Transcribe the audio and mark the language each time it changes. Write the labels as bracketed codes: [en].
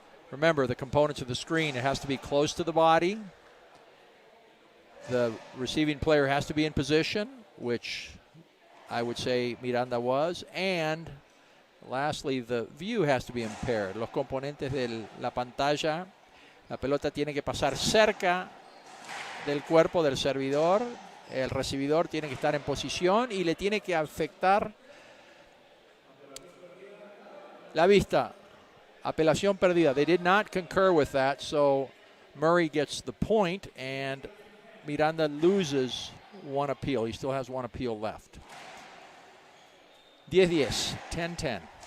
[en] Remember, the components of the screen, it has to be close to the body. The receiving player has to be in position, which I would say Miranda was. And lastly, the view has to be impaired. [es] Los componentes de la pantalla, la pelota tiene que pasar cerca del cuerpo del servidor. El recibidor tiene que estar en posición y le tiene que afectar la vista. Apelación perdida. [en] They did not concur with that, so Murray gets the point, and Miranda loses one appeal. He still has one appeal left. 10-10, 10-10.